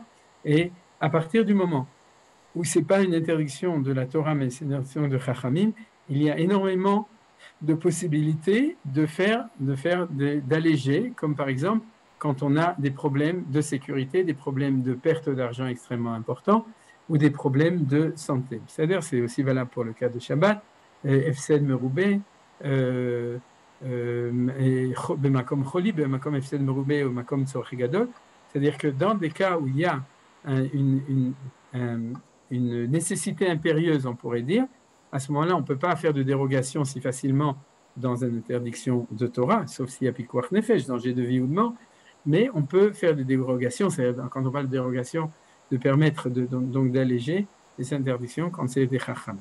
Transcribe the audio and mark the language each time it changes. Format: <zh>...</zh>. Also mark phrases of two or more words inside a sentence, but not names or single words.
<fr>Et à partir du moment où c'est pas une interdiction de la Torah, mais c'est une interdiction de chachamim, il y a énormément de possibilités d'alléger, comme par exemple quand on a des problèmes de sécurité, des problèmes de perte d'argent extrêmement importants ou des problèmes de santé. C'est-à-dire, c'est aussi valable pour le cas de Shabbat,</fr> <he>הפסד מרובה, במקום חולי, במקום הפסד מרובה</he> <fr>ou</fr> <he>מקום צורך גדול.</he> <fr>C'est-à-dire que dans des cas où il y a une nécessité impérieuse, on pourrait dire, à ce moment-là, on ne peut pas faire de dérogation si facilement dans une interdiction de Torah, sauf s'il y a</fr> <he>פיקוח נפש,</he> <fr>danger de vie ou de mort, mais on peut faire des dérogations, c'est-à-dire quand on parle de dérogation, de permettre donc d'alléger les interdictions quand c'est des chacham.</fr>